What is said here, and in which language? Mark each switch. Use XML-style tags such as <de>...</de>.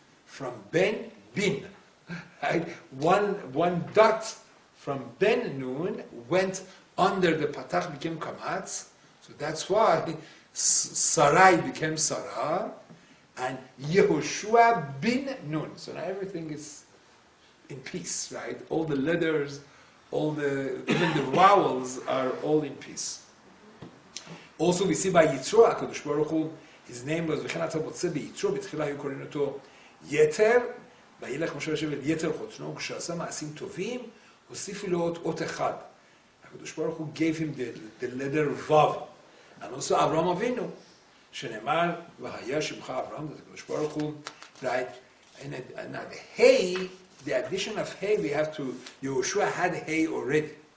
<en>From Ben, bin. Right? One dot from Ben Nun went under the patach, became kamatz. So that's why Sarai became Sarah, and Yehoshua bin Nun. So now everything is in peace, right? All the letters, even the vowels are all in peace. Also we see by Yitro, HaKadosh Baruch Hu, his name was</en> <he>וכן אתה מוצא ביתרו, בתחילה היו קוראים אותו יתר, וילך משה יושב אל יתר חותנו, כשעשה מעשים טובים, הוסיפו לו עוד אות אחד.</he> <en>HaKadosh Baruch Hu gave him the letter Vav. And also Avraham Avinu,</en> <he>שנאמר, והיה שמך אברהם,</he> <en>that HaKadosh Baruch Hu, right? And now the Hey, the addition of Hey, we have to, Yehoshua had Hey already.</en>